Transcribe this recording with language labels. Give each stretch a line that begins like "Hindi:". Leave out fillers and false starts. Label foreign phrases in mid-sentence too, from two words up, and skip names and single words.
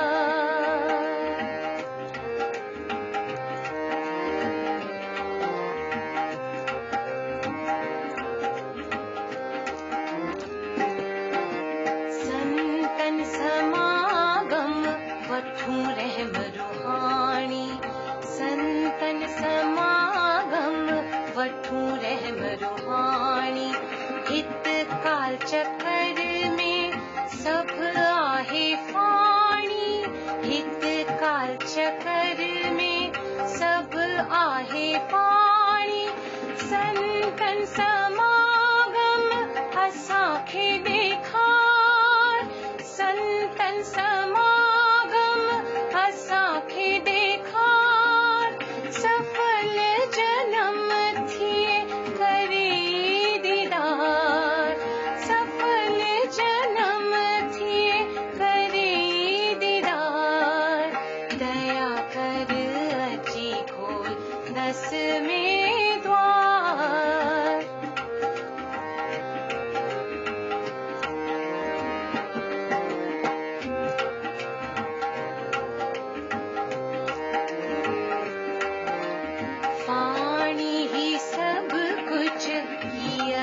Sindhi: संतन समागम वठूं रहम रूहानी, संतन समागम वठूं रहम रूहानी, हित काल चक्कर में सब आहे फाणी, हित काल चक्कर में सब आहे फाणी, संतन समागम असांखे ॾेखार, संतन समागम असांखे ॾेखार, सफल जनम थिए करे दीदार, सफल जनम थिए करे दीदार, दया कर अजी खोल 10वें द्वार।
Hindi: फाणी ही सब कुछ किया